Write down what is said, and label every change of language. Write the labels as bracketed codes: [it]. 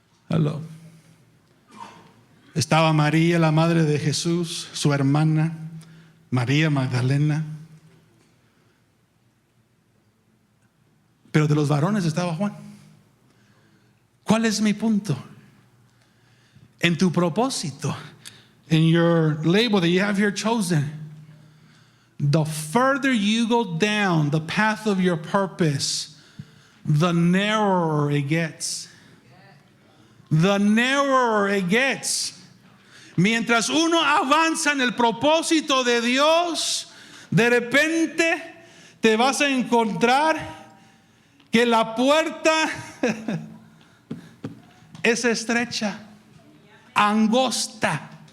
[es] Hello. Estaba María, la madre de Jesús, su hermana, María Magdalena. Pero de los varones estaba Juan. ¿Cuál es mi punto? En tu propósito, [en] in your label that you have here chosen, the further you go down the path of your purpose, the narrower it gets. The narrower it gets. [es] Mientras uno avanza en el propósito de Dios, de repente te vas a encontrar que la puerta es estrecha, angosta.